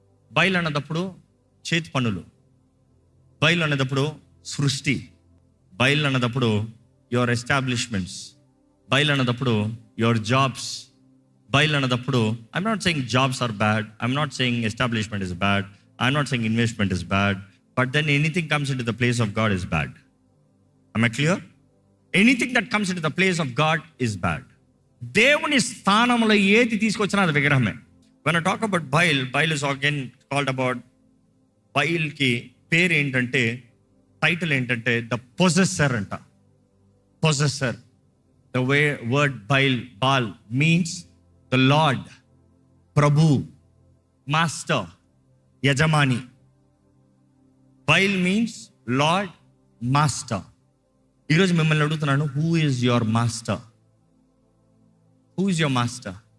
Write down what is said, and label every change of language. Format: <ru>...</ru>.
<te>బయలు అన్నదప్పుడు చేతి పనులు, బయలు అన్నదప్పుడు సృష్టి,</te> <en>బయలు అన్నదప్పుడు your establishments, బయలు అన్నదప్పుడు యువర్ జాబ్స్, బయలు అన్నదప్పుడు I'm not saying jobs are bad, I'm not saying establishment is bad, I'm not saying investment is bad, but then anything comes into the place of God is bad. Am I clear? Anything that comes into the place of God is bad.</en> <te>దేవుని స్థానంలో ఏది తీసుకొచ్చినా అది విగ్రహమే.</te> <en>When I talk about Baal is again called about,</en> <te>బయల్కి పేరు ఏంటంటే, title ఏంటంటే the పొజెసర్ అంట.</te> <en>Possessor. The word Baal means the lord, ప్రభు, master, యజమాని. Baal means lord, master.</en> <te>ఈరోజు మిమ్మల్ని అడుగుతున్నాను,</te> <en>Who is your master? Who is your master?</en>